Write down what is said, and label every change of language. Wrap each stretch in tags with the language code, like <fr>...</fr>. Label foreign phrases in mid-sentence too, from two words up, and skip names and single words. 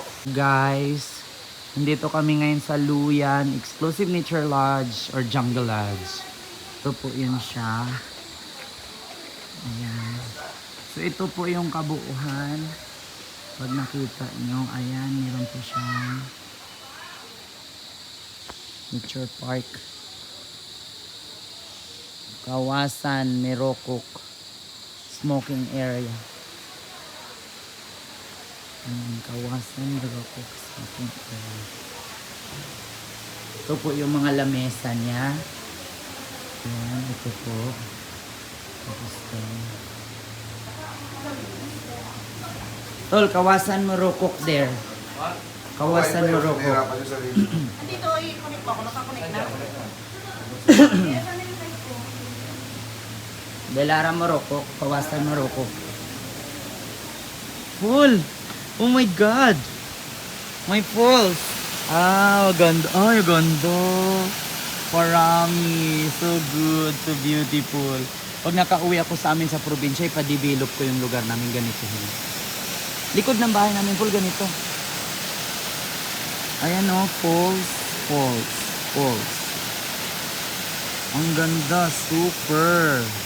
<tl>Guys, nandito kami ngayon sa Luyan Exclusive Nature Lodge or Jungle Lodge. Ito po yun siya. Ayan. So ito po yung kabuuhan. Pag nakita nyo, ayan, meron po siyang nature park.</tl> <ms>Kawasan, Merokok</ms> <en>smoking area.</en> <ms>Kawasan, Merokok</ms> <en>smoking area.</en> <tl>Ito po yung mga lamesa niya. Ayan, ito po. Tapos ito. Tol,</tl> <ms>Kawasan Morocco there. Kawasan Morocco.</ms> <tl>Nahirapan yung sarili. Dito, i-connect mo ako. Nakakonect na. Delara, Morocco.</tl> <ms>Kawasan Morocco. Pool!</ms> <en>Oh my God! My falls!</en> <tl>Ah, ganda. Ay, ganda. Parami.</tl> <en>So good. So beautiful.</en> <tl>Pag nakauwi ako sa amin sa probinsya, ipa-develop ko yung lugar namin ganito. Likod ng bahay namin, Pool, ganito. Ayan o, falls, falls, falls. Ang ganda, super.</tl>